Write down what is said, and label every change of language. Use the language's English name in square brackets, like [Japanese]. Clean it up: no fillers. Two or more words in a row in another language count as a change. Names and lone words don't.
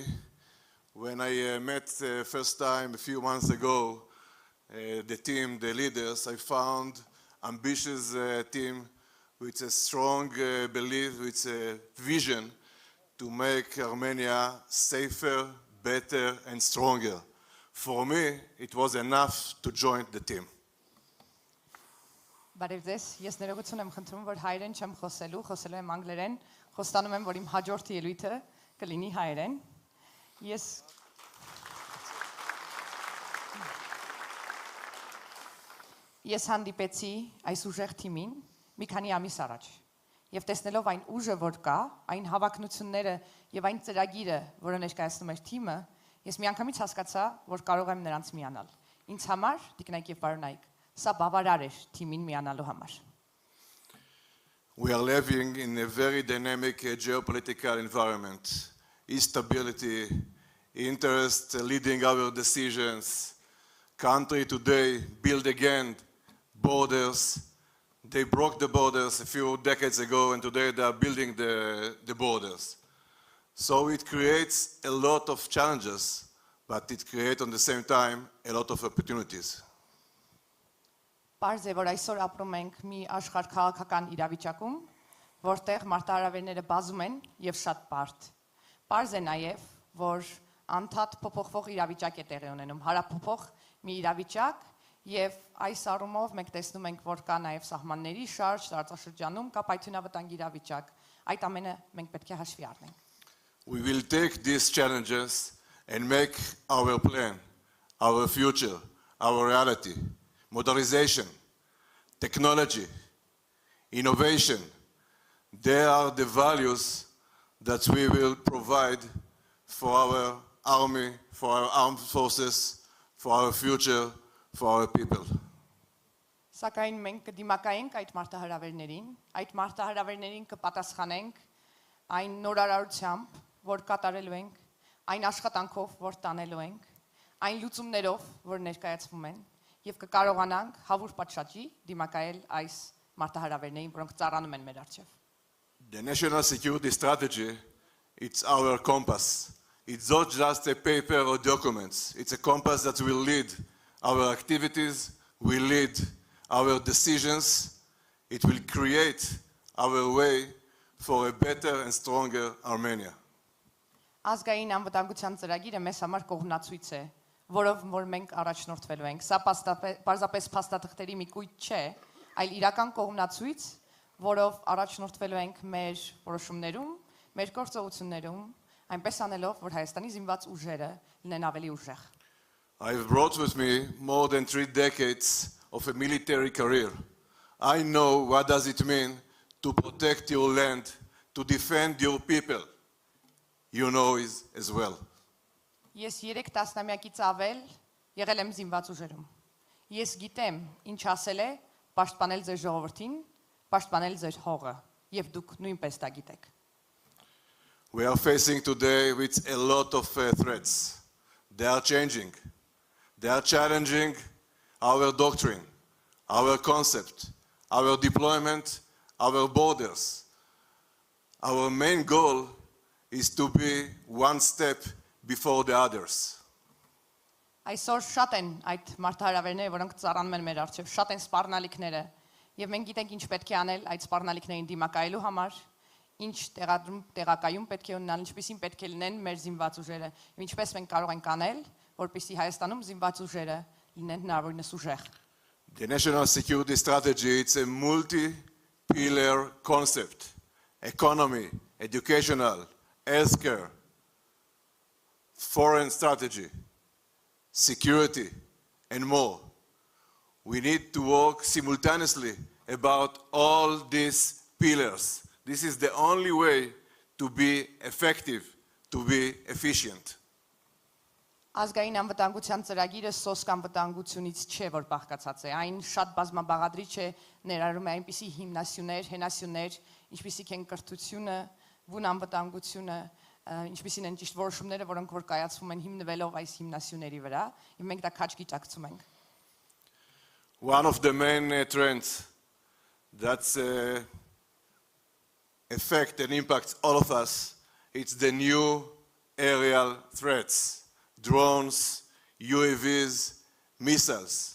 [English] When I met first time a few months ago, the team, the leaders, I found ambitious team with a strong belief, with a vision to make Armenia safer, better and stronger. For me, it was enough to join the team. [Armenian] Բարև ձեզ, ես ներողություն եմ խնդրում, որ հայերեն չեմ խոսելու եմ անգլերեն, խոստանում եմ, որ իմ հաջորդ ելույթը կլինի հայերեն։ Ես հանդիպեցի այս ուժեղ թիմին մի քանի ամիս առաջ եւ տեսնելով այն ուժը, որ կա, այն հավակնությունները եւ այն ծրագիրը, որը ներկայացնում էր թիմը, ես միանգամից հասկացա, որ կարող եմ նրանց միանալ։ Ինձ համար, տիկնայք եւ պարոնայք, սա բավարար էր թիմին միանալու համար։ [English] We are living in a very dynamic geopolitical environment. Instability, interest leading our decisions. Country today build again borders. They broke the borders a few decades ago, and today they are building the borders. So it creates a lot of challenges, but it creates at the same time a lot of opportunities. [Armenian] Պարզ է, որ այսօր ապրում ենք մի աշխարհ քաղաքական իրավիճակում, որտեղ մարտահրավերները բազում են եւ շատ բարդ։ Պարզ է նաեւ, որ անդադ փոփոխվող իրավիճակ է տեղի ունենում, հարափոփող մի իրավիճակ, եւ այս առումով մենք տեսնում ենք, որ կա նաեւ սահմանների շարժ, տարածաշրջանում կա պայթյունավտանգ իրավիճակ։ Այդ ամենը մենք պետք է հաշվի առնենք։ [English] We will take these challenges and make our plan, our future, our reality. Modernization, technology, innovation, they are the values that we will provide for our army, for our armed forces, for our future, for our people. [Armenian] Սակայն մենք կդիմակայենք այդ մարտահրավերներին կպատասխանենք այն նորարարությամբ, որ կատարելու ենք, այն աշխատանքով, որ տանելու ենք, այն լուծումներով, որ ներկայացվում են, եւ կկարողանանք հավուր պատշաճի դիմակայել այս մարտահրավերներին, որոնք ծառանում են մեր առջև։ [English] The national security strategy, it's our compass. It's not just a paper or documents. It's a compass that will lead our activities, will lead our decisions. It will create our way for a better and stronger Armenia. [Armenian] Ազգային անվտանգության ծրագիրը մեզ համար կողմնացույց է, որով որ մենք առաջնորդվելու ենք։ Սա պարզապես փաստաթղթերի մի կույտ չէ, այլ իրական կողմնացույց, որով առաջնորդվելու ենք մեր որոշումներում, մեր գործողություններում, այնպես անելով, որ Հայաստանի զինված ուժերը լինեն ավելի ուժեղ։ [English] I've brought with me more than 3 decades of a military career. I know what does it mean to protect your land, to defend your people. You know it as well. [Armenian] Ես 3 տասնամյակից ավել եղել եմ զինված ուժերում։ Ես գիտեմ, ինչ ասել է պաշտպանել ձեր ժողովրդին, պաշտպանել ձեր հողը, եւ դուք նույնպես դա գիտեք։ [English] We are facing today with a lot of threats. They are changing. They are challenging our doctrine, our concept, our deployment, our borders. Our main goal is to be one step before the others. [Armenian] Այսօր շատ են այդ մարտահրավերները, որոնք ծառանում են մեր առջև, շատ են սպառնալիքները, եւ մենք գիտենք ինչ պետք է անել այդ սպառնալիքներին դիմակայելու համար, ինչ տեղակայում պետք է ունենալ, ինչպեսին պետք է լինեն մեր զինված ուժերը, եւ ինչպես մենք կարող ենք անել, որպեսզի Հայաստանում զինված ուժերը լինեն հնարավորինս ուժեղ։ [English] The national security strategy, it's a multi-pillar concept. Economy, educational, healthcare, foreign strategy, security, and more. We need to work simultaneously about all these pillars. This is the only way to be effective, to be efficient. [Armenian] Ազգային անվտանգության ծրագիրը սոսկ անվտանգությունից չէ, որ բաղկացած է, այն շատ բազմաբաղադրիչ է, ներառում է այնպիսի հիմնասյուներ, հենասյուներ, ինչպիսիք են կրթությունը, բուն անվտանգությունը, ինչպիսին են ճիշտ որոշումները, որոնք որ կայացվում են հիմնվելով այս հիմնասյուների վրա, եւ մենք դա քաջ գիտակցում ենք։ [English] One of the main trends that's affect and impacts all of us, it's the new aerial threats. Drones, UAVs, missiles.